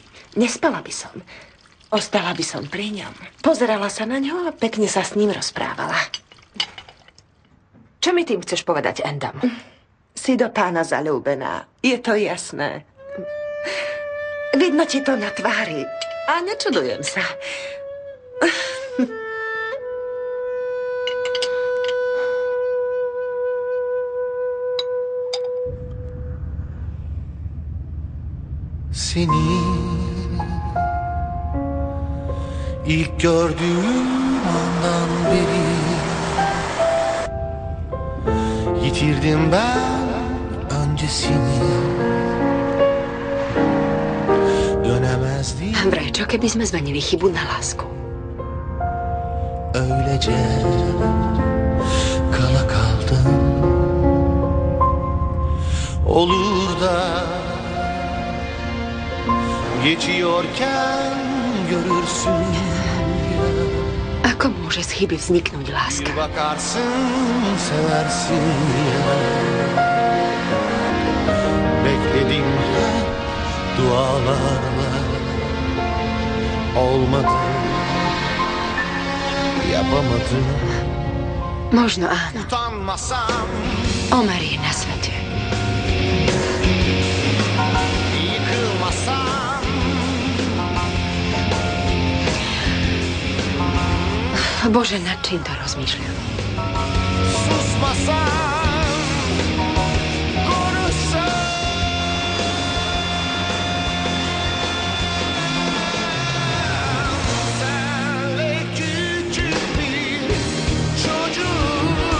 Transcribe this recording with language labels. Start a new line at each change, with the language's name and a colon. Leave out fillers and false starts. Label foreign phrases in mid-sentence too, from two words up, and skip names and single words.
Slovak: Nespala by som. Ostala by som pri ňom. Pozerala sa na ňo a pekne sa s ním rozprávala. Čo mi tým chceš povedať, Endam? Si do pána zaľúbená. Je to jasné. Vidno ti to na tvári. A nečudujem sa.
Turkish: Seni ilk gördüğüm andan beri yitirdim ben öncesini. Dönemezdim
Slovak: Andrej, čo keby sme zmenili chybu na lásku?
Turkish: öylece kala kaldım. Olur da geçiyorken görürsün ya.
Slovak: Ako môže z chyby vzniknúť láska?
Turkish: Bir bakarsın seversin ya. Bekledim hep dualarla. Olmadı. Yapamadım.
Slovak: Možno áno.
Turkish: Utanmasam
Slovak: Omer je na svete.
Turkish: yıkılmasam.
Slovak: Bože, nad čím to rozmýšľam?
Turkish: Susmasam. Konuşsam. Senle küçük bir çocuğum.